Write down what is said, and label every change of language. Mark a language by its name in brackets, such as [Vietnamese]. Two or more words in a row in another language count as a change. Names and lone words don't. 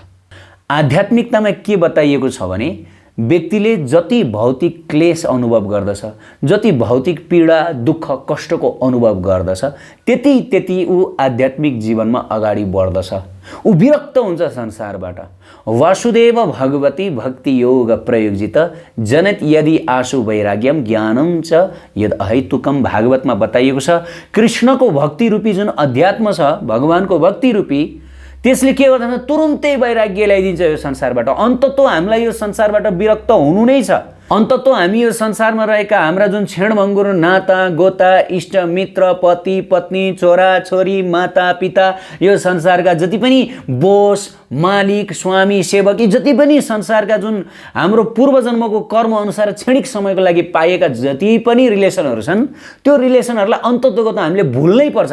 [Nepali] आध्यात्मिकतामा के बताइएको छ भने व्यक्तिले जति भौतिक क्लेश अनुभव गर्दछ, जति भौतिक पीडा दुःख कष्टको अनुभव गर्दछ, त्यति ऊ आध्यात्मिक जीवनमा अगाडि बढ्दछ। ऊ विरक्त हुन्छ संसारबाट। [Sanskrit] वासुदेव भगवती भक्ति योग प्रयोजित जनत यदि आशु वैराग्यम ज्ञानम च यद अहैतुकम [Nepali] भागवतमा बताइएको छ। कृष्णको भक्ति रूपी जुन अध्यात्म छ, भगवानको भक्ति रूपी, त्यसले के गर्दछ तुरुन्तै वैराग्य ल्याइदिन्छ यो संसारबाट। अन्ततः हामीलाई यो संसारबाट विरक्त हुनु नै छ। अन्ततः हामी यो संसारमा रहेका हाम्रा जुन छेडभङ्गुर नाता गोता इष्ट मित्र पति पत्नी छोरा छोरी माता पिता, यो संसारका जति पनि बोस मालिक स्वामी सेवक, जति पनि संसारका जुन हाम्रो पूर्वजन्मको कर्म अनुसार क्षणिक समयको लागि पाएका जति पनि रिलेसनहरू छन्, त्यो रिलेसनहरूलाई अन्ततः त हामीले भुल्नै पर्छ।